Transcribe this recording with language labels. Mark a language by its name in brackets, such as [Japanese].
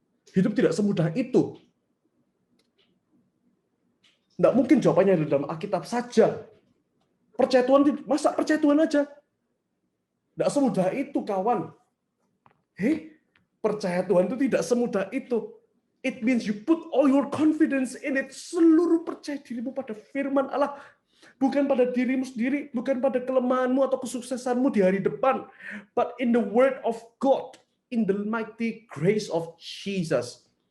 [Indonesian] Hidup tidak semudah itu. Tidak mungkin jawabannya ada dalam Alkitab saja. Percaya Tuhan, masa percaya Tuhan aja? Tidak semudah itu, kawan. Percaya Tuhan itu tidak semudah itu. [English] It means you put all your confidence in it. [Indonesian] Seluruh percaya dirimu pada firman Allah. Bukan pada dirimu sendiri, bukan pada kelemahanmu atau kesuksesanmu di hari depan. [English] But in the word of God, in the mighty grace of Jesus.